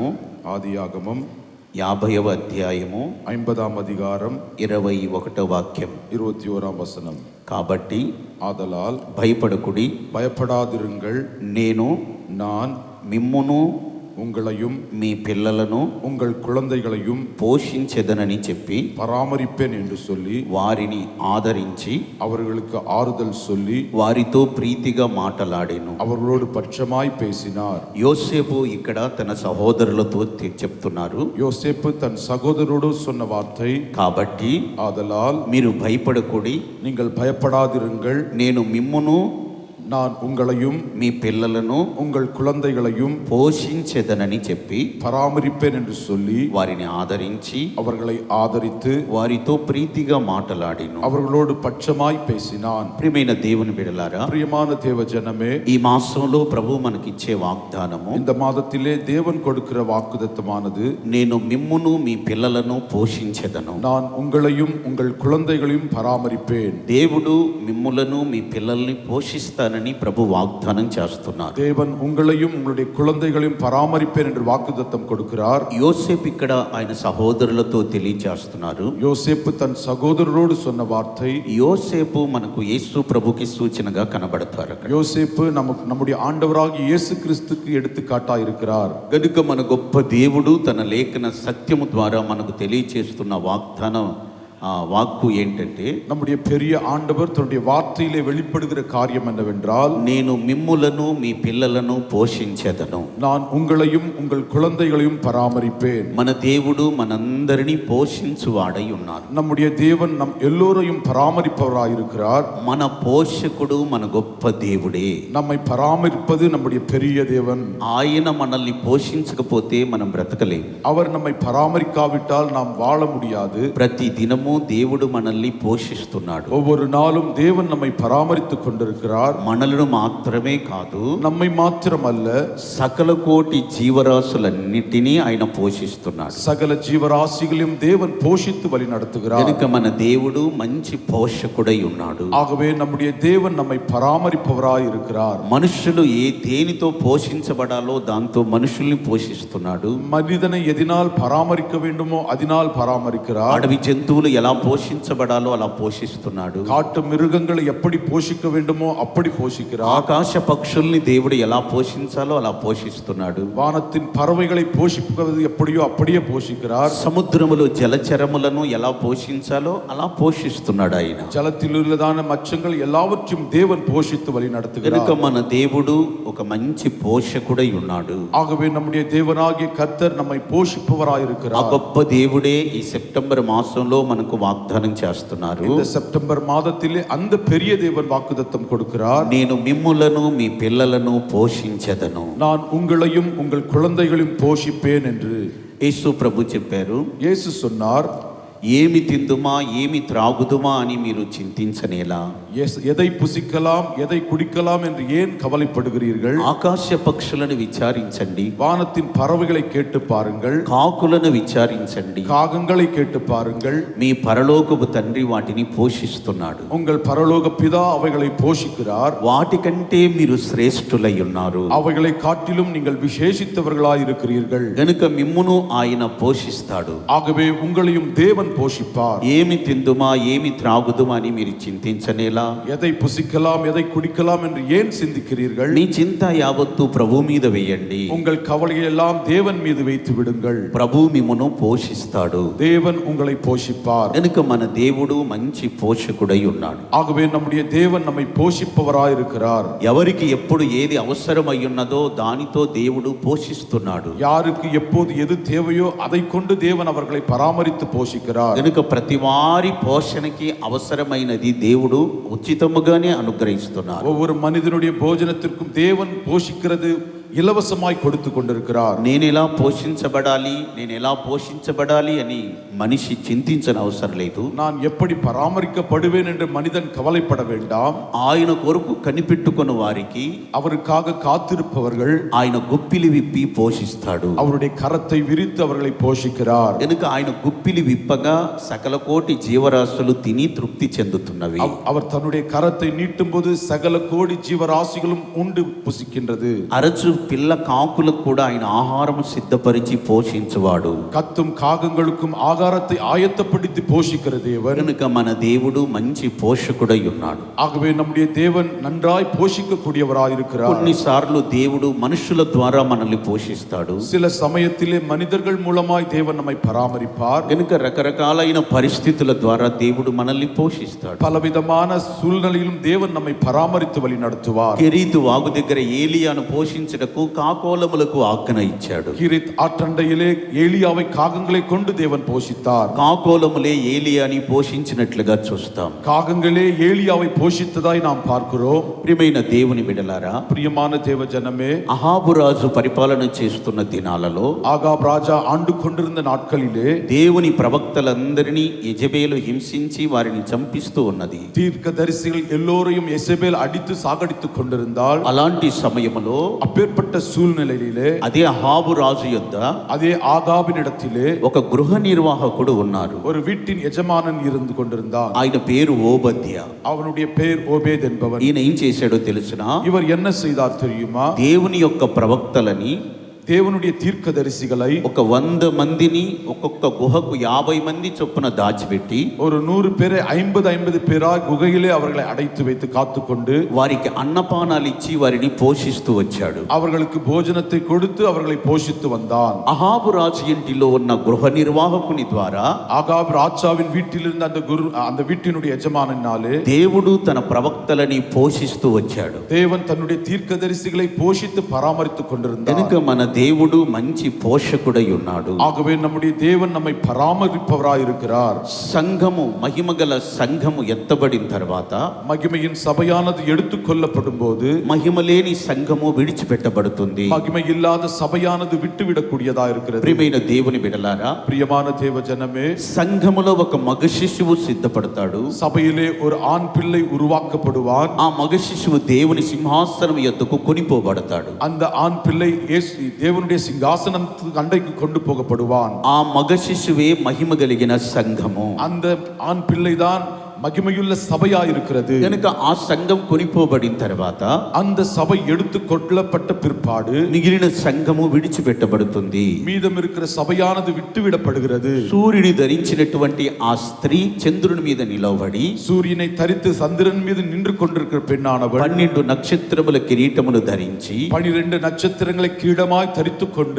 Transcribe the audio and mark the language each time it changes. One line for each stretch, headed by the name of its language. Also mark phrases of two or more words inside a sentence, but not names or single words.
Telugu: ఆదియాగమం 50వ అధ్యాయము 50వ అధికారం 21వ వాక్యం 21వ వచనం. కాబట్టి
Tamil: ஆதலால்
Telugu: భయపడకుడి,
Tamil: பயப்படாதிருங்கள்,
Telugu: నేను
Tamil: நான்
Telugu: మిమ్మును
Tamil: உங்களையும்
Telugu: మీ పిల్లలను
Tamil: உங்கள் குழந்தைகளையும்
Telugu: పోషించెదనని చెప్పి
Tamil: பராமரிப்பேன் என்று சொல்லி
Telugu: వారిని ఆదరించి
Tamil: அவர்களுக்கு ஆறுதல் சொல்லி
Telugu: వారితో ప్రీతిగా మాటలాడెను.
Tamil: அவர்களோடு பட்சமாய் பேசினார்.
Telugu: యోసేపు ఇక్కడ తన సహోదరులతో చెప్తున్నారు.
Tamil: யோசேப்பு தன் சகோதரரோடு சொன்ன வார்த்தை,
Telugu: కాబట్టి
Tamil: ஆதலால்
Telugu: మీరు భయపడకుడి,
Tamil: நீங்கள் பயப்படாதிருங்கள்,
Telugu: నేను మిమ్మును
Tamil: நான் உங்களையும்
Telugu: మీ పిల్లలను
Tamil: உங்கள் குழந்தைகளையும்
Telugu: పోషించెదనని చెప్పి
Tamil: பராமரிப்பேன் என்று சொல்லி
Telugu: వారిని ఆదరించి
Tamil: அவர்களை ఆదరిத்து
Telugu: వారితో ప్రీతిగా మాటలాడిను.
Tamil: அவர்களோடு పక్షమాய் பேசினான்.
Telugu: ప్రియమైన దేవుని బిడ్డలారా,
Tamil: பிரியமான தேவ ஜனமே,
Telugu: ఈ మాసంలో ప్రభు మనకిచ్చే వాగ్దానము,
Tamil: இந்த మాదத்திலே தேவன் கொடுக்கிற வாக்குத்தத்தமானது,
Telugu: నేను మిమ్మును మీ పిల్లలను పోషించెదను.
Tamil: நான் உங்களையும் உங்கள் குழந்தைகளையும் பராமரிப்பேன்.
Telugu: దేవుడు మిమ్ములను మీ పిల్లల్ని పోషిస్తానని ప్రభు వాగ్దానం చేస్తున్నారు.
Tamil: தேவன் உங்களையும் உங்களுடைய குழந்தைகளையும் பராமரிப்பேன் என்று வாக்குத்தத்தம் கொடுக்கிறார்.
Telugu: యోసేపు ఇక్కడ ఆయన సహోదరులతో తెలియజేస్తున్నారు.
Tamil: யோசேப்பு தன் சகோதரரோடு சொன்ன வார்த்தை,
Telugu: యోసేపు మనకు యేసు ప్రభుకి సూచనగా కనబడతారు.
Tamil: யோசேப்பு நம்முடைய ఆండవరాగి యేసు క్రీస్తుకి எடுத்துக்காட்டாய் இருக்கிறார்.
Telugu: గనుక మన గొప్ప దేవుడు తన లేఖన సత్యము ద్వారా మనకు తెలియచేస్తున్న వాగ్దానం వాక్కు ఏంటంటే,
Tamil: நம்முடைய பெரிய ஆண்டவர் தன்னுடைய வார்த்தையிலே வெளிப்படுகிற காரியம் என்னவென்றால்,
Telugu: నేను మిమ్ములను మీ పిల్లలను పోషించెదను,
Tamil: நான் உங்களையும் உங்கள் குழந்தைகளையும் பராமரிப்பேன்.
Telugu: మన దేవుడు మనందరినీ పోషించువాడై ఉన్నారు.
Tamil: நம்முடைய தேவன் நம் எல்லோரையும் பராமரிப்பவராய் இருக்கிறார்.
Telugu: మన పోషకుడు మన గొప్ప దేవుడే.
Tamil: நம்மை பராமரிப்பது நம்முடைய பெரிய தேவன்.
Telugu: ఆయన మనల్ని పోషించకపోతే మనం బ్రతకలేము.
Tamil: அவர் நம்மை பராமரிக்காவிட்டால் நாம் வாழ முடியாது.
Telugu: ప్రతి దినము దేవుడు మనల్ని పోషిస్తున్నాడు.
Tamil: ஒவ்வொரு நாளும் தேவன் நம்மை பராமரித்துக் கொண்டிருக்கிறார்.
Telugu: మనలను మాత్రమే కాదు,
Tamil: நம்மை மாத்திரமல்ல,
Telugu: సకల కోటి జీవరాశులన్నిటినీ ఆయన పోషిస్తున్నాడు.
Tamil: சகல ஜீவராசிகளையும் தேவன் போஷித்து வழி நடத்துகிறார்.
Telugu: కనుక మన దేవుడు మంచి పోషకుడై ఉన్నాడు.
Tamil: ஆகவே நம்முடைய தேவன் நம்மை பராமரிப்பவராய் இருக்கிறார்.
Telugu: మనుషులు దేనితో పోషించబడాలో దాంతో మనుషుల్ని పోషిస్తున్నాడు.
Tamil: மனிதனை எதினால் பராமரிக்க வேண்டுமோ அதனால் பராமரிக்கிறார்.
Telugu: అడవి జంతువులు ఎలా పోషించబడాలో అలా పోషిస్తున్నాడు.
Tamil: காட்டு மிருகங்களை எப்படி போஷிக்க வேண்டுமோ அப்படி போஷிக்கிறார்.
Telugu: ఆకాశ పక్షుల్ని దేవుడు ఎలా పోషించాలో అలా పోషిస్తున్నాడు.
Tamil: வானத்தின் பறவைகளை போஷிப்பது எப்படியோ அப்படியே போஷிக்கிறார்.
Telugu: సముద్రములో జలచరములను ఎలా పోషించాలో అలా పోషిస్తున్నాడు ఆయన.
Tamil: ஜலத்தில் உள்ளதான மச்சங்கள் எல்லாவற்றையும் தேவன் போஷித்து வழி நடத்துகிறார்.
Telugu: కనుక మన దేవుడు ఒక మంచి పోషకుడై ఉన్నాడు.
Tamil: ஆகவே நம்முடைய தேவனாகிய கர்த்தர் நம்மை போஷிப்பவராய்
Telugu: ఆ
Tamil: இருக்கிறார்.
Telugu: గొప్ప దేవుడే ఈ సెప్టెంబర్ మాసంలో మనకు వాగ్దానం చేస్తున్నారు.
Tamil: இந்த செப்டம்பர் மாதத்திலே அந்த பெரிய தேவன் வாக்குத்தத்தம் கொடுக்கிறார்.
Telugu: నేను మిమ్ములను మీ పిల్లలను పోషించెదను,
Tamil: நான் உங்களையும் உங்கள் குழந்தைகளையும் போஷிப்பேன் என்று
Telugu: యేసు ప్రభు చెప్పారు.
Tamil: இயேசு சொன்னார்.
Telugu: ఏమి తిందుమా ఏమి త్రాగుదుమా అని మీరు చింతించనేలా,
Tamil: எதை புசிக்கலாம் எதை குடிக்கலாம் என்று ஏன் கவலைப்படுகிறீர்கள்?
Telugu: ఆకాశ పక్షులను విచారించండి,
Tamil: வானத்தின் பறவைகளை கேட்டு பாருங்கள்,
Telugu: కాకులను విచారించండి,
Tamil: காகங்களை கேட்டு பாருங்கள்.
Telugu: మీ పరలోకపు తండ్రి వాటిని పోషిస్తున్నాడు.
Tamil: உங்கள் பரலோக பிதா அவைகளை போஷிக்கிறார்.
Telugu: వాటికంటే మీరు శ్రేష్ఠులై ఉన్నారు.
Tamil: அவைகளை காட்டிலும் நீங்கள் விசேஷித்தவர்களாய் இருக்கிறீர்கள்.
Telugu: గనుక మిమ్మును ఆయన పోషిస్తాడు.
Tamil: ஆகவே உங்களையும் தேவன் போஷிப்பார்.
Telugu: ఏమి తిందుమా ఏమి త్రాగుదుమా అని మీరు చింతించనేలా,
Tamil: எதை புசிக்கலாம் எதை குடிக்கலாம் என்று ஏன் சிந்திக்கிறீர்கள்?
Telugu: మీ చింత యావత్తు ప్రభు మీద వేయండి.
Tamil: உங்கள் கவலையை எல்லாம் தேவன் மீது வைத்து விடுங்கள்.
Telugu: ప్రభు మిమ్మును పోషిస్తాడు.
Tamil: தேவன் உங்களை போஷிப்பார்.
Telugu: గనుక మన దేవుడు మంచి పోషకుడై ఉన్నాడు.
Tamil: ஆகவே நம்முடைய தேவன் நம்மை போஷிப்பவராய் இருக்கிறார்.
Telugu: ఎవరికి ఎప్పుడు ఏది అవసరమై ఉన్నదో దానితో దేవుడు పోషిస్తున్నాడు.
Tamil: யாருக்கு எப்போது எது தேவையோ அதை கொண்டு தேவன் அவர்களை பராமரித்து போஷிக்கிறார்.
Telugu: గనుక ప్రతి వారి పోషణకి అవసరమైనది దేవుడు ఉచితముగానే అనుగ్రహిస్తున్నారు.
Tamil: ஒவ்வொரு மனிதனுடைய போஜனத்திற்கும் தேவன் போஷிக்கிறது இலவசமாய் கொடுத்து கொண்டிருக்கிறார்.
Telugu: నేను ఎలా పోషించబడాలి నేను ఎలా పోషించబడాలి అని మనిషి చింతించని అవసరం లేదు.
Tamil: நான் எப்படி பராமரிக்கப்படுவேன் என்று மனிதன் கவலைப்பட வேண்டாம்.
Telugu: ఆయన కొరకు కనిపెట్టుకున్న వారికి
Tamil: அவருக்காக காத்திருப்பவர்கள்
Telugu: ఆయన గుప్పిలి విప్పి పోషిస్తాడు.
Tamil: அவருடைய கரத்தை விரித்து அவர்களை போஷிக்கிறார்.
Telugu: కనుక ఆయన గుప్పిలి విప్పగా సకల కోటి జీవరాశులు తిని తృప్తి చెందుతున్నవి.
Tamil: அவர் தன்னுடைய கரத்தை நீட்டும் போது சகல கோடி ஜீவராசிகளும் உண்டு புசிக்கின்றது.
Telugu: అరచు పిల్ల కాకులకు కూడా ఆయన ఆహారం సిద్ధపరిచి పోషించువాడు.
Tamil: கத்தும் காகங்களுக்கும் ஆகாரத்தை ஆயத்தப்படுத்தி போஷிக்கிற தேவன்.
Telugu: కనుక మన దేవుడు మంచి పోషకుడై ఉన్నాడు.
Tamil: ஆகவே நம்முடைய தேவன் நன்றாய் போஷிக்கக்கூடியவராய் இருக்கிறார்.
Telugu: కొన్నిసార్లు దేవుడు మనుషుల ద్వారా మనల్ని పోషిస్తాడు.
Tamil: சில சமயத்திலே மனிதர்கள் மூலமாய் தேவன் நம்மை பராமரிப்பார்.
Telugu: కనుక రకరకాలైన పరిస్థితుల ద్వారా దేవుడు మనల్ని పోషిస్తాడు.
Tamil: பலவிதமான சூழ்நிலையிலும் தேவன் நம்மை பராமரித்து வழி நடத்துவார்.
Telugu: కెరీతు వాగు దగ్గర ఏలియాను పోషించుటకు కాకోలములకు ఆజ్ఞ ఇచ్చాడు.
Tamil: கிரித் ஆற்றண்டையிலே ஏலியாவை காகங்களை கொண்டு தேவன் போஷித்தார்.
Telugu: కాకోలములే ఏలియాని పోషించినట్లుగా చూస్తాం.
Tamil: காகங்களே ஏலியாவை போஷித்ததாய் நாம் பார்க்கிறோம்.
Telugu: ప్రియమైన దేవుని బిడ్డలారా,
Tamil: பிரியமான தேவ ஜனமே,
Telugu: అహాబు రాజు పరిపాలన చేస్తున్న దినాలలో
Tamil: ஆகாப் ராஜா ஆண்டு கொண்டிருந்த நாட்களிலே
Telugu: దేవుని ప్రవక్తలందరినీ యెజబేలు హింసించి వారిని చంపిస్తూ ఉన్నది.
Tamil: தீர்க்கதரிசிகள் எல்லோரையும் எசபேல் அடித்து சாகடித்துக் கொண்டிருந்தாள்.
Telugu: అలాంటి సమయములో
Tamil: அப்பேற்பட்ட சூழ்நிலையிலே
Telugu: అదే అహాబు రాజు యొద్ద
Tamil: அதே ஆகாபினிடத்திலே
Telugu: ఒక గృహ నిర్వాహకుడు ఉన్నారు.
Tamil: ஒரு வீட்டின் எஜமானன் இருந்து கொண்டிருந்தான்.
Telugu: ఆయన పేరు ఓబద్య.
Tamil: அவனுடைய பெயர் ஓபேத் என்பவன்.
Telugu: ఈయన ఏం చేశాడో తెలుసునా?
Tamil: இவர் என்ன செய்தார் தெரியுமா?
Telugu: దేవుని యొక్క ప్రవక్తలని,
Tamil: தேவனுடைய தீர்க்கதரிசிகளை
Telugu: ఒక 100 మందిని ఒక్కొక్క గుహకు 50 మంది చొప్పున దాచిపెట్టి
Tamil: ஒரு 100 பேரை 50 பேராய் குகையிலே அவர்களை அடைத்து வைத்து காத்துக்கொண்டு
Telugu: వారికి అన్నపానాలు ఇచ్చి వారిని పోషిస్తూ వచ్చాడు.
Tamil: அவர்களுக்கு போஜனத்தை கொடுத்து அவர்களை போஷித்து வந்தான்.
Telugu: అహాబు రాజు ఇంటిలో ఉన్న గృహ నిర్వాహకుని ద్వారా
Tamil: ஆகாப் ராஜாவின் வீட்டில் இருந்த அந்த வீட்டினுடைய எஜமானனாலே
Telugu: దేవుడు తన ప్రవక్తలని పోషిస్తూ వచ్చాడు.
Tamil: தேவன் தன்னுடைய தீர்க்கதரிசிகளை போஷித்து பராமரித்துக் கொண்டிருந்தார்.
Telugu: కనుక మన దేవుడు మంచి పోషకుడై ఉన్నాడు.
Tamil: ஆகவே நம்முடைய தேவன் நம்மை பராமரிப்பவராய் இருக்கிறார்.
Telugu: సంఘము, మహిమగల సంఘము ఎత్తబడిన తర్వాత
Tamil: மகிமையின் சபையானது எடுத்துக் கொள்ளப்படும் போது
Telugu: మహిమ లేని సంఘము విడిచిపెట్టబడుతుంది.
Tamil: மகிமை இல்லாத சபையானது விட்டுவிடக்கூடியதா இருக்கிறது.
Telugu: ప్రియమైన దేవుని బిడ్డలారా,
Tamil: பிரியமான தேவ ஜனமே,
Telugu: సంఘములో ఒక మగ శిశువు సిద్ధపడతాడు.
Tamil: சபையிலே ஒரு ஆண் பிள்ளை உருவாக்கப்படுவான்.
Telugu: ఆ మగ శిశువు దేవుని సింహాసనం యొద్దకు కొనిపోబడతాడు.
Tamil: அந்த ஆண் பிள்ளை தேவனுடைய சிங்காசனத்துக்கு அண்டைக்கு கொண்டு போகப்படுவான்.
Telugu: ఆ మగ శిశువే మహిమ కలిగిన సంఘము.
Tamil: அந்த ஆண் பிள்ளைதான் மகிமையுள்ள சபையா இருக்கிறது.
Telugu: కనుక ఆ సంఘం కొనిపోబడిన తర్వాత
Tamil: அந்த சபை எடுத்து கொள்ளப்பட்ட பிற்பாடு
Telugu: మిగిలిన సంఘము విడిచిపెట్టబడుతుంది.
Tamil: மீதம் இருக்கிற சபையானது விட்டுவிடப்படுகிறது.
Telugu: సూర్యుని ధరించినటువంటి ఆ స్త్రీ చంద్రుని మీద నిలవబడి
Tamil: சூரியனை தரித்து சந்திரன் மீது நின்று கொண்டிருக்கிற பெண்ணானவள்
Telugu: 12 నక్షత్రముల కిరీటమును ధరించి
Tamil: 12 நட்சத்திரங்களை கிரீடமாய் தரித்துக் கொண்டு